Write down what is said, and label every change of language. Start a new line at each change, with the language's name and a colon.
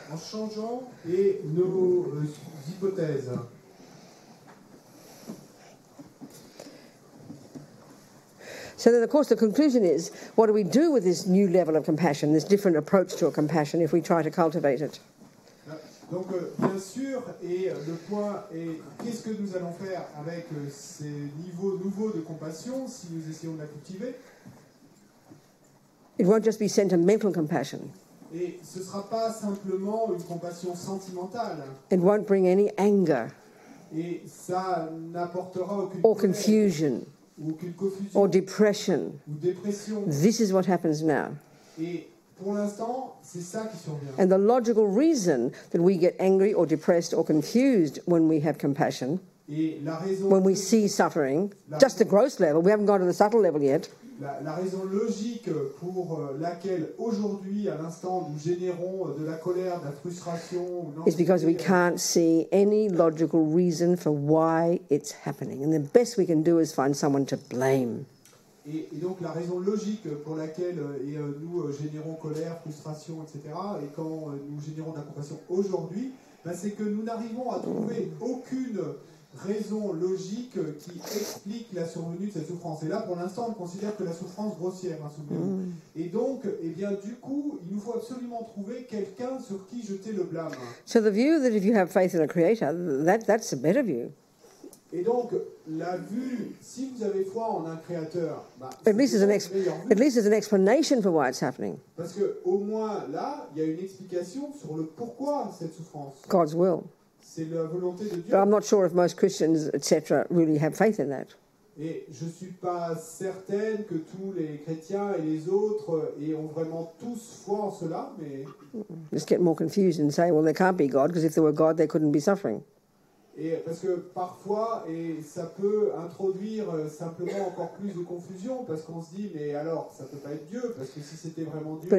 French: En changeant nos hypothèses.
English: So then, of course, the conclusion is, what do we do with this new level of compassion, this different approach to a compassion, if we try to cultivate it?
French: Donc, bien sûr, et le point est, qu'est-ce que nous allons faire avec ces niveaux nouveaux de compassion si nous essayons de la cultiver?
English: It won't just be sentimental compassion.
French: Et ce ne sera pas simplement une compassion sentimentale.
English: It won't bring any anger.
French: Et ça n'apportera aucune
English: or confusion.
French: Ou aucune confusion.
English: Or depression.
French: Ou dépression.
English: This is what happens now.
French: Et pour l'instant, c'est ça qui survient.
English: And the logical reason that we get angry or depressed or confused when we have compassion, when we see suffering, just the gross level, we haven't gone to the subtle level yet.
French: La raison logique pour laquelle aujourd'hui, à l'instant, nous générons de la colère, de la frustration,
English: is because we can't see any logical reason for why it's happening. And the best we can do is find someone to blame.
French: Et donc la raison logique pour laquelle nous générons colère, frustration, etc., et quand nous générons de la compassion aujourd'hui, c'est que nous n'arrivons à trouver aucune raison logique qui explique la survenue de cette souffrance. Et là, pour l'instant, on considère que la souffrance grossière, souvenez-vous. Et donc, du coup, il nous faut absolument trouver quelqu'un sur qui jeter le blâme.
English: So the view that if you have faith in a creator, that's a better view.
French: Et donc, la vue, si vous avez foi en un créateur,
English: at least there's an explanation for why it's happening.
French: Parce que au moins là, il y a une explication sur le pourquoi cette souffrance.
English: God's will.
French: C'est la volonté de Dieu.
English: But I'm not sure if most Christians, etc., really have faith in that.
French: Et je suis pas certaine que tous les chrétiens et les autres ont vraiment tous foi en cela, mais
English: just get more confused and say, well, there can't be God, because if there were God, there couldn't be suffering.
French: Et parce que parfois, ça peut introduire simplement encore plus de confusion, parce qu'on se dit, mais alors, ça peut pas être Dieu, parce que si c'était vraiment Dieu...